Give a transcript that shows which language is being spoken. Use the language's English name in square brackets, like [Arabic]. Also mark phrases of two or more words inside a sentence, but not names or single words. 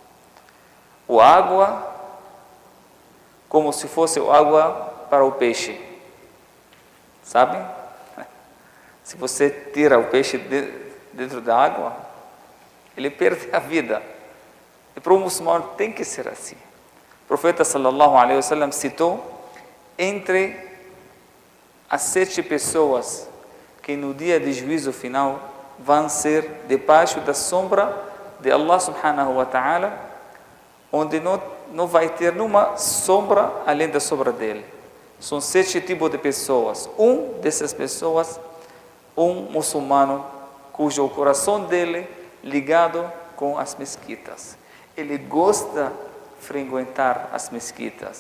[Portuguese] A água, como se fosse água para o peixe. Sabe? Se você tira o peixe dentro da água, ele perde a vida. E para o muçulmano tem que ser assim. O profeta [Arabic] صلى الله عليه وسلم [Portuguese] citou entre as 7 pessoas que no dia de juízo final vão ser debaixo da sombra de Allah [Arabic] سبحانه وتعالى, [Portuguese] onde não vai ter nenhuma sombra além da sombra dele. São 7 tipos de pessoas. Um dessas pessoas, um muçulmano cujo coração dele ligado com as mesquitas. Ele gosta de frequentar as mesquitas.